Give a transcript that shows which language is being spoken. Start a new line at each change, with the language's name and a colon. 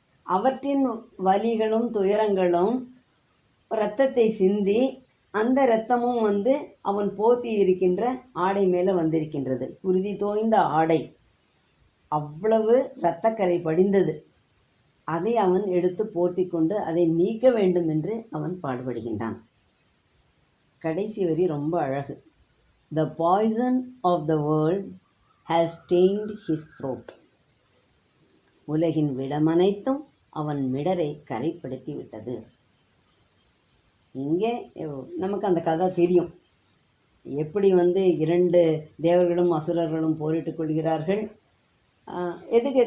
Tamil: அவற்றின் வலிகளும் துயரங்களும் இரத்தத்தை சிந்தி, அந்த இரத்தமும் வந்து அவன் போத்தி இருக்கின்ற ஆடை மேலே வந்திருக்கின்றது. குருதி தோய்ந்த ஆடை, அவ்வளவு இரத்தக்கரை படிந்தது. அதை அவன் எடுத்து போர்த்தி கொண்டு அதை நீக்க வேண்டும் என்று அவன் பாடுபடுகின்றான். கடைசி வரி ரொம்ப அழகு.
English: The poison of the world has stained his throat.
Tamil: உலகின் விடமனைத்தும் அவன் மிடரை கரைப்படுத்தி விட்டது. இங்கே நமக்கு அந்த கதை தெரியும். எப்படி வந்து 2 தேவர்களும் அசுரர்களும் போரிட்டு கொள்கிறார்கள். எதுக்கு?